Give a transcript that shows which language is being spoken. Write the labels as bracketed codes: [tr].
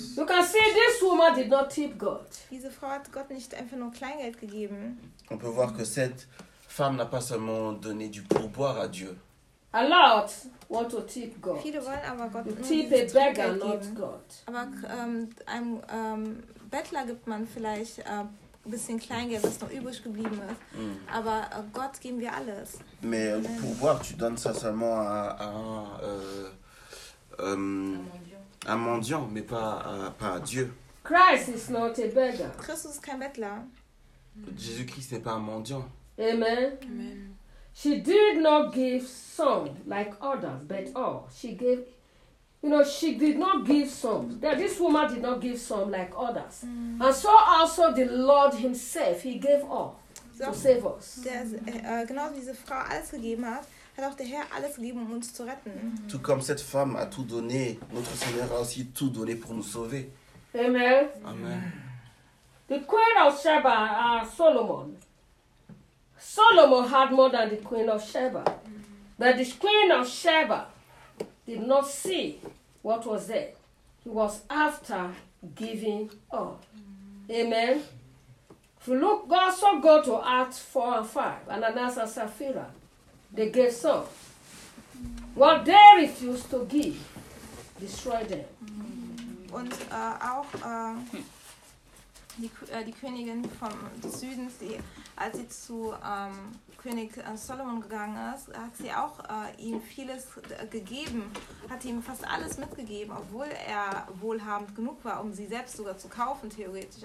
[en] You can see this woman did not tip God. [de] Diese Frau hat Gott nicht einfach nur Kleingeld gegeben. [fr] On peut voir que cette femme n'a pas seulement donné du pourboire à Dieu. [en] A lot want to tip God. [de] Viele wollen aber Gott nur [en] tip a beggar, not God. [de] Aber einem Bettler gibt man vielleicht bisschen Kleingeld, was noch übrig geblieben ist. Mm. Aber Gott geben wir alles. [fr] Mais le pouvoir, tu donnes ça seulement à un mendiant, mais pas à Dieu. [en] Christ is not a beggar. [de] Christus ist kein Bettler. Mm. [fr] Jésus-Christ n'est pas un mendiant. Amen. Amen. [en] She did not give some like others, but all. She gave, you know, she did not give some. This woman did not give some like others. Mm. And so also the Lord himself, he gave all to save us. [de] Genau wie diese Frau alles gegeben hat, hat auch der Herr alles gegeben, um uns zu retten. [fr] Tout comme cette femme a tout donné, notre Seigneur a aussi tout donné pour nous sauver. Amen. Amen. [en] The Queen of Sheba, Solomon. Solomon had more than the Queen of Sheba. But the Queen of Sheba did not see what was there. He was after giving all. Amen. If you look, God also go to Acts 4 and 5, Ananias and Sapphira. They gave some. What they refused to give, destroyed them. [de] Und auch die Königin vom Süden, die, als sie zu König Solomon gegangen ist, hat sie auch ihm vieles gegeben, hat ihm fast alles mitgegeben, obwohl er wohlhabend genug war, um sie selbst sogar zu kaufen, theoretisch.